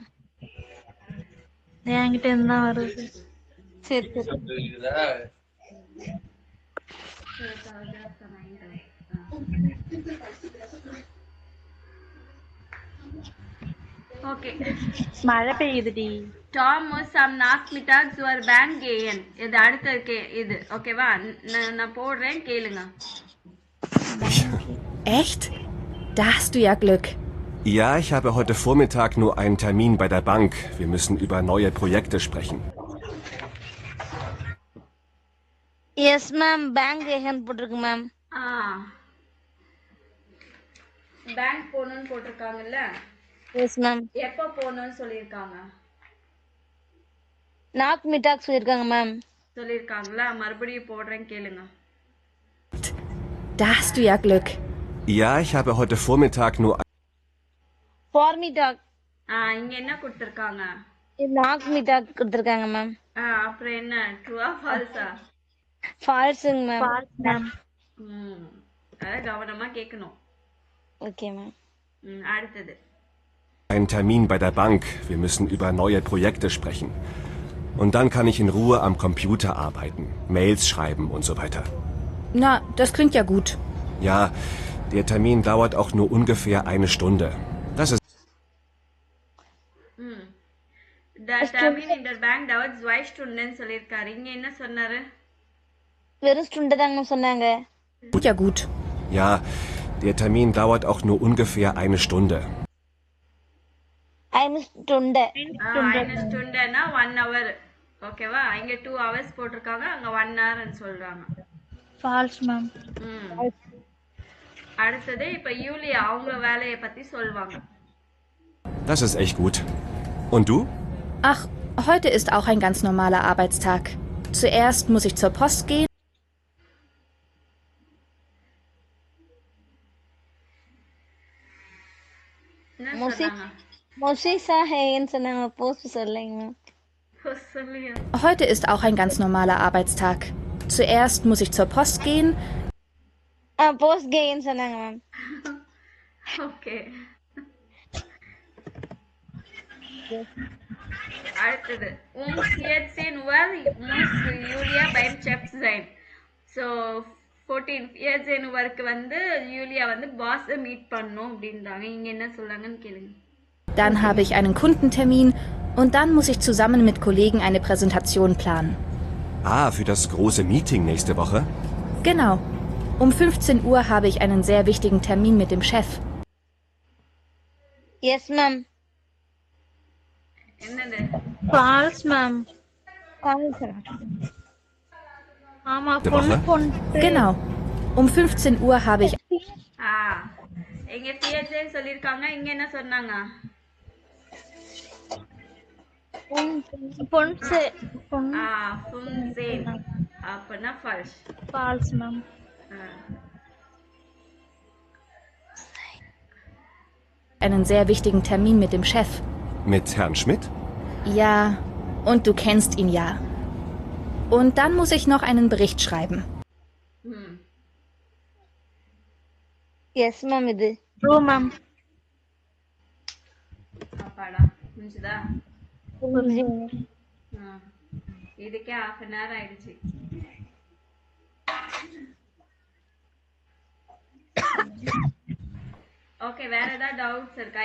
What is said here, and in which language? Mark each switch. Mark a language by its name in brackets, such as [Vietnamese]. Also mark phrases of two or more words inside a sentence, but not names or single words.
[Tamil] என்கிட்ட இருந்தா வருது. சரி சரி. ஓகே. மழை பெய்யுதுடி. [German] Tom muss am Nachmittag zur Bank gehen. [Tamil] இது அடுத்த இது ஓகேவா? நான் போடுறேன், கேளுங்க. [German] Echt? Da hast du ja Glück. Ja, ich habe heute Vormittag nur einen Termin bei der Bank. Wir müssen über neue Projekte sprechen. [English] yes ma'am. [German] Bank gehen [Tamil] போட்டிருக்கு மேம். பேங்க் போகணும்னு போட்டிருக்காங்கல்ல? [English] yes ma'am. [Tamil] எப்போ போகணும்னு சொல்லியிருக்காங்க? நாக் மிட்டாக் சொல்லிருக்காங்க மேம். சொல்லியிருக்காங்களா? மறுபடியும் போடுறேன், கேளுங்க. [German] Da hast du ja Glück. Ja, ich habe heute Vormittag nur... Vormittag. [Tamil] இங்க என்ன கொடுத்திருக்காங்க? நாக் மிட்டாக் கொடுத்திருக்காங்க மேம். அப்புறம் என்ன, ட்ரூவா ஃபால்ஸா? [English] falseங்க ma'am. False ma'am. [Tamil] அத கவனமா கேட்கணும். [English] okay ma'am. [Tamil] அடுத்தது. [German] Ein Termin bei der Bank. Wir müssen über neue Projekte sprechen. Und dann kann ich in Ruhe am Computer arbeiten, Mails schreiben und so weiter. Na, das klingt ja gut. Ja, der Termin dauert auch nur ungefähr 1 Stunde. Das ist... Der termin in der Bank dauert 2 Stunden [Tamil] சொல்லிருக்காரு. இங்க என்ன சொன்னாரு? வெறும் ஸ்டுண்டு தாங்க மேம் சொன்னாங்க. [German] Ja gut. Ja, der Termin dauert auch nur ungefähr eine Stunde. eine Stunde. eine Stunde [Tamil] னா 1 hour. ஓகேவா? இங்க 2 hours போட்டிருக்காங்க, அங்க 1 hour ன்னு சொல்றாங்க. [English] False ma'am. [Tamil] அடுத்தது இப்ப யூலியா அவங்க வேலையை பத்தி சொல்வாங்க. [German] Das ist echt gut. Und du? Ach, heute ist auch ein ganz normaler Arbeitstag. Zuerst muss ich zur Post gehen. [Tamil] என்ன மோசி சொன்னாங்க? மொசிசா ஹேன்னு சொன்னாங்க. போஸ்ட் சொல்லுங்க மேம். சொல்லுங்க. [German] Heute ist auch ein ganz normaler Arbeitstag. Zuerst muss ich zur Post gehen. [Tamil] போஸ்ட் கேன்னு சொன்னாங்க மேம். ஓகே. அடுத்தது [German] jetzt nur muss Julia beim Chef sein. [Tamil] So 14 jetzt நுவருக்கு வந்து யூலியா வந்து பாஸை மீட் பண்ணணும் அப்படின்றாங்க. இங்க என்ன சொல்றாங்கன்னு கேளுங்க. [German] Dann habe ich einen Kundentermin und dann muss ich zusammen mit Kollegen eine Präsentation planen. Ah, für das große Meeting nächste Woche? Genau. Um 15 Uhr habe ich einen sehr wichtigen Termin mit dem Chef. [English] yes ma'am. [Tamil] என்னது? [English] false ma'am. [Tamil] ஆமா பொண்ணு. [German] Genau. Um 15 Uhr habe ich [Tamil] இங்க பிஎச்ஏ சொல்லிருக்காங்க. இங்க என்ன சொன்னாங்க? [German] fünfzehn. [Tamil] அப்பனா ஃபால்ஸ். [English] false ma'am. [German] einen sehr wichtigen Termin mit dem Chef. Mit Herrn Schmidt? Ja, und du kennst ihn ja. Und dann muss ich noch einen Bericht schreiben. [English] yes ma'am. [Tamil] இது ட்ரூ மேம். அப்பாடா புரிஞ்சுதா? இதுக்கே [English] 1/2 an hour [Tamil] ஆயிடுச்சு. ஓகே, வேற ஏதாவது டவுட்ஸ் இருக்கா?